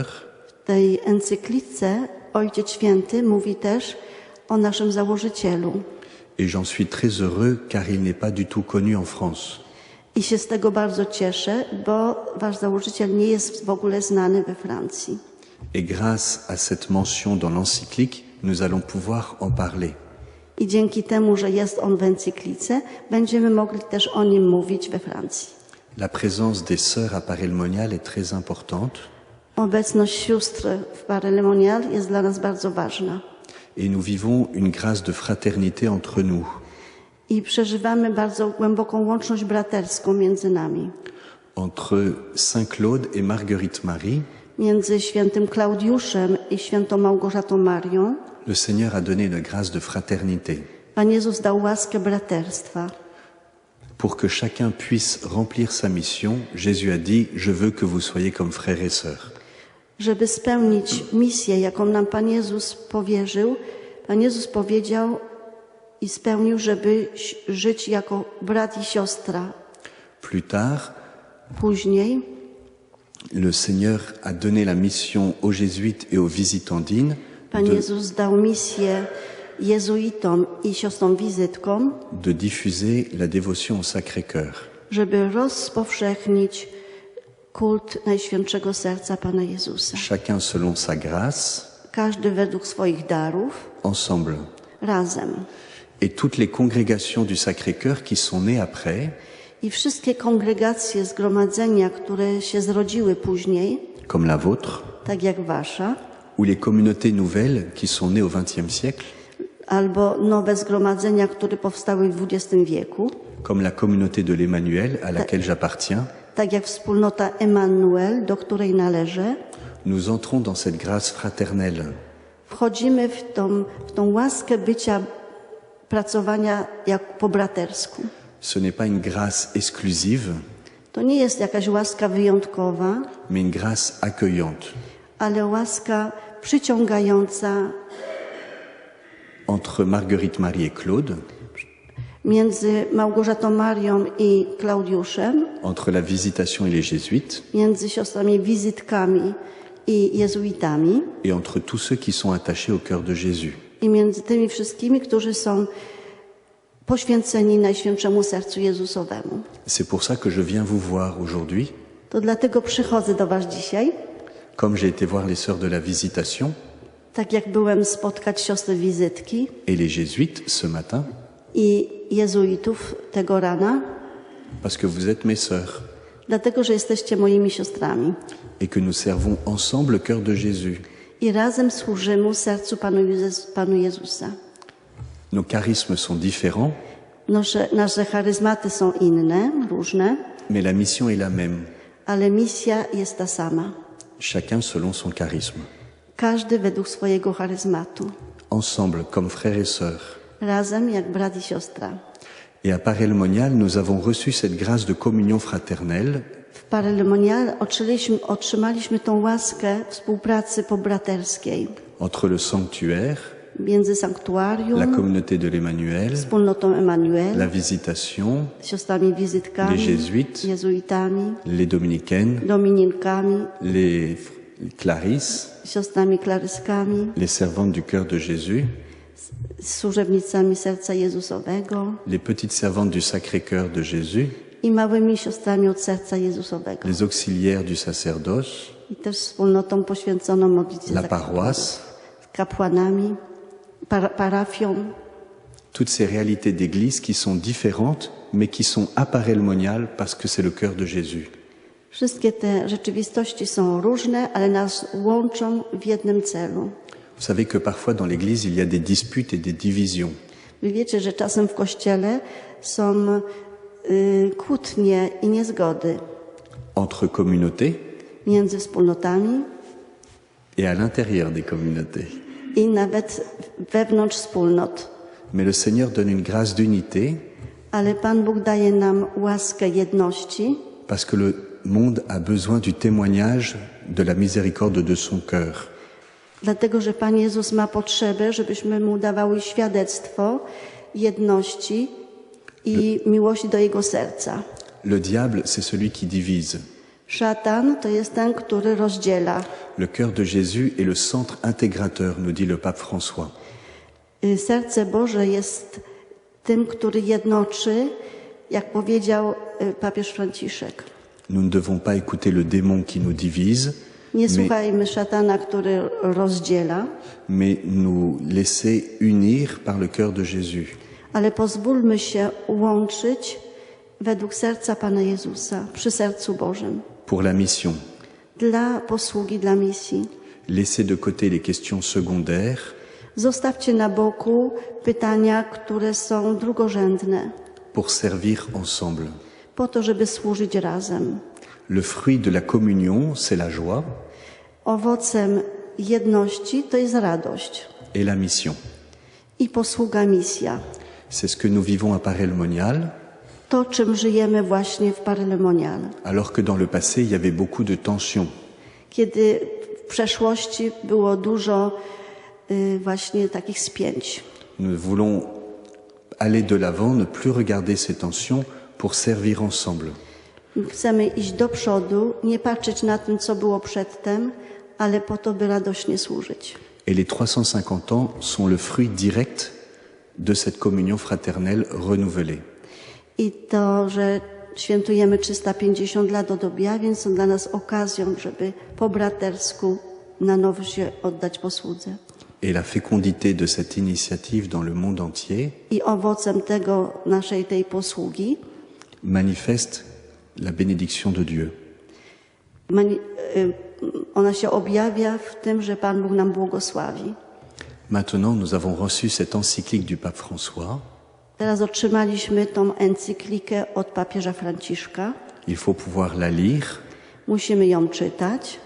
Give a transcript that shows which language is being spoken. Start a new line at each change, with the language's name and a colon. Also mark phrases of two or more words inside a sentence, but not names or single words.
Polish: W tej encyklice Ojciec Święty mówi też o naszym założycielu.
French: et j'en suis très heureux car il n'est pas du tout connu en France.
Polish: I się z tego bardzo cieszę, bo wasz założyciel nie jest w ogóle znany we Francji.
French: Et grâce à cette mention dans l'encyclique, nous allons pouvoir en parler.
Polish: I dzięki temu, że jest on w encyklice, będziemy mogli też o nim mówić we Francji.
French: La présence des sœurs à Paray-le-Monial est très importante
Polish: Obecność sióstr w Paray-le-Monial jest dla nas bardzo ważna.
French: et nous vivons une grâce de fraternité entre nous.
Polish: I przeżywamy bardzo głęboką łączność braterską między nami.
French: Entre Saint Claude et Marguerite Marie,
Polish: Między świętym Klaudiuszem i świętą Małgorzatą Marią
French: le Seigneur a donné une grâce de fraternité
Polish: Pan Jezus dał łaskę braterstwa.
French: pour que chacun puisse remplir sa mission. Jésus a dit, je veux que vous soyez comme frères et sœurs.
Polish: Żeby spełnić misję, jaką nam Pan Jezus powierzył, Pan Jezus powiedział i spełnił, żeby żyć jako brat i siostra.
French: Plus tard,
Polish: Później
French: le Seigneur a donné la mission aux jésuites et aux visitandines
Polish: Pan Jezus dał misję jezuitom i siostrom wizytkom,
French: de diffuser la dévotion au Sacré-Cœur.
Polish: żeby rozpowszechnić kult Najświętszego Serca Pana Jezusa.
French: Chacun selon sa grâce,
Polish: Każdy według swoich darów,
French: ensemble.
Polish: razem.
French: Et toutes les congrégations du Sacré-Cœur qui sont nées après,
Polish: I wszystkie kongregacje, zgromadzenia, które się zrodziły później,
French: comme la vôtre,
Polish: tak jak wasza,
French: ou les communautés nouvelles qui sont nées au XXe siècle,
Polish: albo nowe zgromadzenia, które powstały w XX wieku,
French: comme la communauté de l'Emmanuel à laquelle j'appartiens,
Polish: tak jak wspólnota Emmanuel, do której należę,
French: nous entrons dans cette grâce fraternelle.
Polish: wchodzimy w tą łaskę bycia, pracowania jak po bratersku.
French: Ce n'est pas une grâce exclusive,
Polish: To nie jest jakaś łaska wyjątkowa,
French: mais une grâce accueillante.
Polish: ale łaska przyciągająca
French: Entre Marguerite Marie et Claude,
Polish: między Małgorzatą Marią i Klaudiuszem,
French: entre la visitation et les jésuites,
Polish: między siostrami wizytkami i jezuitami
French: et entre tous ceux qui sont attachés au cœur de Jésus.
Polish: i między tymi wszystkimi, którzy są poświęceni Najświętszemu Sercu Jezusowemu.
French: C'est pour ça que je viens vous voir aujourd'hui.
Polish: To dlatego przychodzę do was dzisiaj,
French: Comme j'ai été voir les sœurs de la visitation
Polish: tak jak byłem spotkać siostry wizytki
French: et les jésuites ce matin,
Polish: i jezuitów tego rana,
French: parce que vous êtes mes sœurs
Polish: dlatego, że jesteście moimi siostrami.
French: et que nous servons ensemble le cœur de Jésus.
Polish: I razem służymy sercu Panu Jezusa.
French: Nos charismes sont différents,
Polish: Nasze charyzmaty są inne, różne,
French: mais la mission est la même,
Polish: ale misja jest ta sama.
French: chacun selon son charisme.
Polish: Każdy według swojego charyzmatu.
French: Ensemble, comme frères et sœurs.
Polish: Razem jak brat i siostra.
French: Et à Paray-le-Monial, nous avons reçu cette grâce de communion fraternelle
Polish: W Paray-le-Monial otrzymaliśmy tą łaskę współpracy pobraterskiej
French: entre le sanctuaire,
Polish: między
French: la
Polish: sanktuarium,
French: communauté de l'Emmanuel,
Polish: wspólnotą Emanuel,
French: la visitation,
Polish: siostrami wizytkami,
French: les jésuites,
Polish: jezuitami,
French: les dominicaines,
Polish: domininkami,
French: les Clarisse,
Polish: siostrami klaryskami,
French: les servantes du cœur de Jésus,
Polish: służebnicami serca Jezusowego
French: les petites servantes du Sacré-Cœur de Jésus,
Polish: i małymi siostrami od serca Jezusowego.
French: les auxiliaires du sacerdoce,
Polish: I też wspólnotą poświęconą modlitwie
French: la
Polish: za
French: paroisse,
Polish: kapłanami, parafią.
French: toutes ces réalités d'église qui sont différentes, mais qui sont à Paray-le-Monial parce que c'est le cœur de Jésus.
Polish: Wszystkie te rzeczywistości są różne, ale nas łączą w jednym celu.
French: Vous savez que parfois dans l'Église, il y a des disputes et des divisions.
Polish: Wy wiecie, że czasem w Kościele są kłótnie i niezgody
French: Entre communautés
Polish: między wspólnotami
French: et à l'intérieur des communautés.
Polish: i nawet wewnątrz wspólnot.
French: Mais le Seigneur donne une grâce d'unité
Polish: Ale Pan Bóg daje nam łaskę jedności,
French: parce que le monde a besoin du témoignage de la miséricorde de son cœur.
Polish: dlatego że Pan Jezus ma potrzebę, żebyśmy Mu dawały świadectwo jedności i miłości do Jego serca.
French: Le diable, c'est celui qui divise.
Polish: Szatan to jest ten, który rozdziela.
French: Le cœur de Jésus est le centre intégrateur, nous dit le pape François.
Polish: Serce Boże jest tym, który jednoczy, jak powiedział papież Franciszek.
French: Nous ne devons pas écouter le démon qui nous divise,
Polish: Nie słuchajmy szatana, który rozdziela,
French: mais nous laisser unir par le cœur de Jésus.
Polish: ale pozwólmy się łączyć według serca Pana Jezusa, przy sercu Bożym,
French: Pour la mission,
Polish: dla posługi, dla misji.
French: laissez de côté les questions secondaires
Polish: Zostawcie na boku pytania, które są drugorzędne,
French: pour servir ensemble.
Polish: po to, żeby służyć razem.
French: Le fruit de la communion, c'est la joie
Polish: Owocem jedności to jest radość
French: et la mission.
Polish: i posługa, misja.
French: C'est ce que nous vivons à Paray-le-Monial,
Polish: To, czym żyjemy właśnie w Paray-le-Monial.
French: alors que dans le passé, il y avait beaucoup de tensions.
Polish: Kiedy w przeszłości było dużo właśnie takich spięć.
French: Nous voulons aller de l'avant, ne plus regarder ces tensions pour servir ensemble.
Polish: Chcemy iść do przodu, nie patrzeć na tym, co było przedtem, ale po to, by radośnie służyć.
French: Et les 350 ans sont le fruit direct de cette communion fraternelle renouvelée.
Polish: I to, że świętujemy 350 lat od objawień, są dla nas okazją, żeby po bratersku na nowo się oddać posłudze.
French: Et la fécondité de cette initiative dans le monde entier
Polish: I owocem tej posługi
French: manifeste la bénédiction de Dieu.
Polish: ona się objawia w tym, że Pan Bóg nam błogosławi.
French: Maintenant, nous avons reçu cette encyclique du pape François.
Polish: Teraz otrzymaliśmy tą encyklikę od papieża Franciszka.
French: Il faut pouvoir la lire,
Polish: Musimy ją czytać,